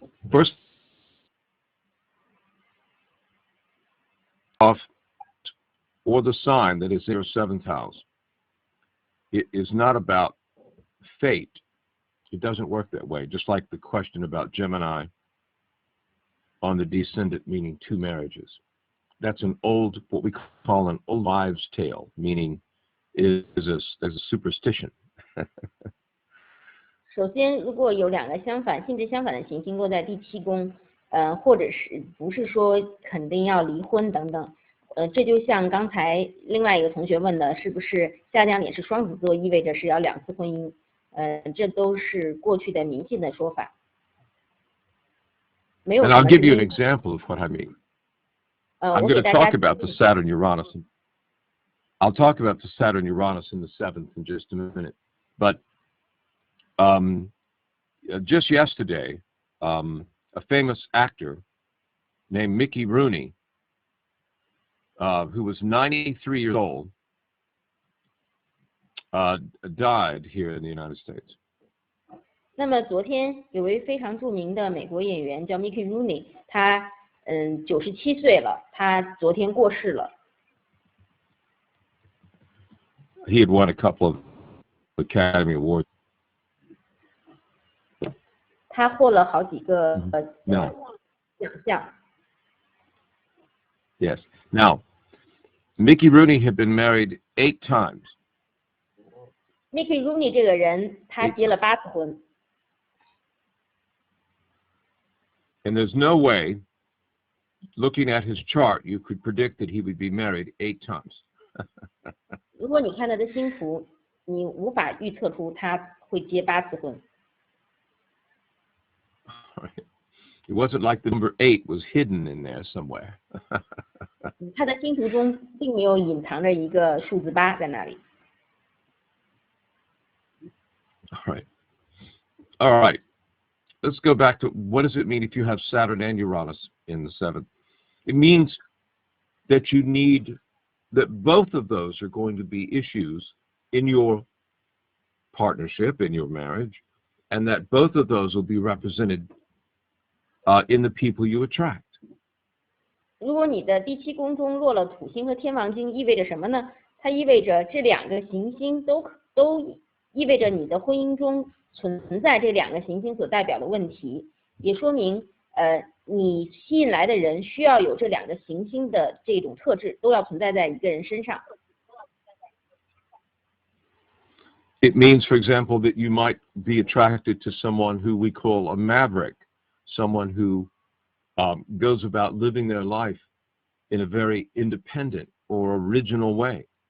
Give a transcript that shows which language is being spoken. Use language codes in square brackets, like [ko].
[en] First off, or the sign that is in your seventh house, it is not about fate. It doesn't work that way. Just like the question about Gemini on the descendant, meaning two marriages. That's what we call an old wives' tale, meaning is a superstition. [zh] 首先，如果有两个性质相反的行星落在第七宫，或者是不是说肯定要离婚等等，这就像刚才另外一个同学问的，是不是下降点是双子座，意味着是要2次婚姻？这都是过去的迷信的说法。没有。And [en] I'll give you an example of what I mean. I'm going to talk about the Saturn Uranus. I'll talk about the Saturn Uranus in the 7th in just a minute. But just yesterday, a famous actor named Mickey Rooney, who was 93 years old, died here in the United States. [zh] 那么昨天有位非常著名的美国演员叫 Mickey Rooney， 他97岁了，他昨天过世了。 [en] He had won a couple of Academy Awards. [zh] 他获了好几个 [en] No. [zh] 奖项。 [en] Yes. Now, Mickey Rooney had been married 8 times. [zh] Mickey Rooney 这个人，他结了8次婚。 [en] And there's no way, looking at his chart, you could predict that he would be married 8 times. [zh] 如果你看他的星图，你无法预测出他会结8次婚。 [en] It wasn't like the number 8 was hidden in there somewhere. [zh] 他的星图中并没有隐藏着一个数字8在那里。 [en] All right. Let's go back to what does it mean if you have Saturn and Uranus in the 7th? It means that you need that both of those are going to be issues in your partnership, in your marriage, and that both of those will be represented in the people you attract. [zh] 如果你的第7宫中落了土星和天王星，意味着什么呢？它意味着这2个行星都意味着你的婚姻中存在这2个行星所代表的问题，也说明你吸引来的人需要有这2个行星的这种特质，都要存在在一个人身上。 [en] It means, for example, that you might be attracted to someone who we call a maverick, someone who goes about living their life in a very independent or original way.